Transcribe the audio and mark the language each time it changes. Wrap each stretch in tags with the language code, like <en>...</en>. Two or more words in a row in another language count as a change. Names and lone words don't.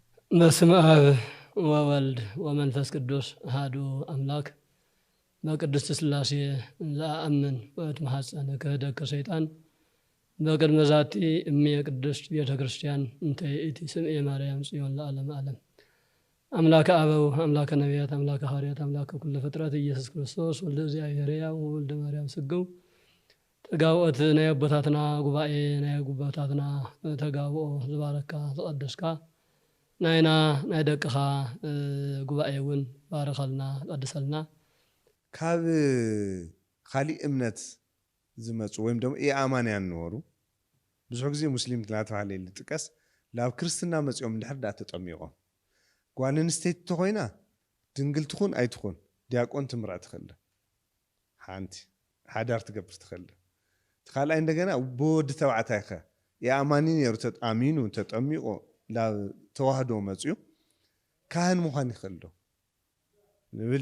<gez>በስመ አብ ወወልድ ወመንፈስ ቅዱስ አሐዱ አምላክ በቅድስት ሥላሴ ዘአምን ወእትማሐፀነ ክህደት ከሰይጣን በቅድመ ዛቲ እምየ ቅድስት ቤተ ክርስቲያን እንተ ይእቲ ስምዔ ማርያም ጽዮን ለዓለመ ዓለም አምላከ አበው አምላከ ነቢያት አምላከ ሐዋርያት አምላከ ኩሉ ፍጥረት ኢየሱስ ክርስቶስ ወልደ እግዚአብሔር ሕያው ወልደ ማርያም ስግው</gez> <ti>ተጋውኦት ናይ አቦታትና ጉባኤ ናይ ጉባኤታትና ተጋውኦ ዝባረካ ዝቀደስካ ናይና ናይ ደቅኻ ጉባኤውን ባረኸልና ቀድሰልና ካብ ካሊእ እምነት ዝመጹ</ti> <am>ወይም ደግሞ</am> <ti>ኢአማንያን ነበሩ ብዙሕ ግዜ ሙስሊም ተባሃለ ይልጥቀስ ላብ ክርስትና መጽኦም እንድሕር ዳ ተጠሚቖም ጓል ኣንስተይቲ ተኾይና ድንግል ትኹን ኣይትኹን ዲያቆን ትምራእ ትኽእል ሓንቲ ሓዳር ትገብር ትኽእል ተኻልኣይ እንደገና ብወዲ ተባዕታይ ኸ ኢአማኒ ነይሩ ተኣሚኑ ተጠሚቖ ላብ ተዋህዶ መጽኡ ካህን ምዃን ይኽእል ዶ ንብል</ti>